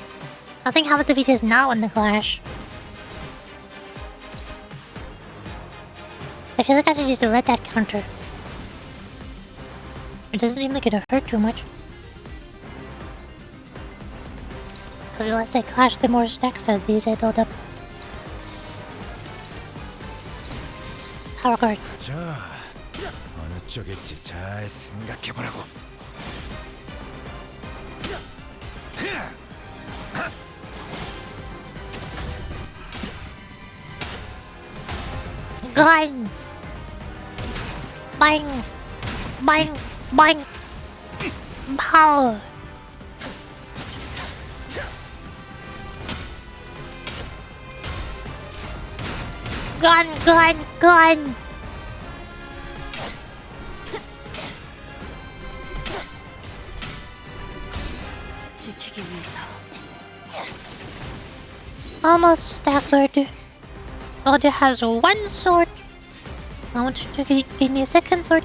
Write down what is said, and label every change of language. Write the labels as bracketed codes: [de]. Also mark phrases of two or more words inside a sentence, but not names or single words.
[en] Nothing happens if he does not win the clash. I feel like I should just let that counter. It doesn't seem like it'll hurt too much. Because the less I clash, the more stacks of these I build up. Power guard. [ko] 자, 어느 쪽일지 잘 생각해보라고. [en] Gun! Bang! Bang! Bang! Power! Gun! Gun! Gun! Almost staggered. Rodia has 1 sword. I want to give me a second sword.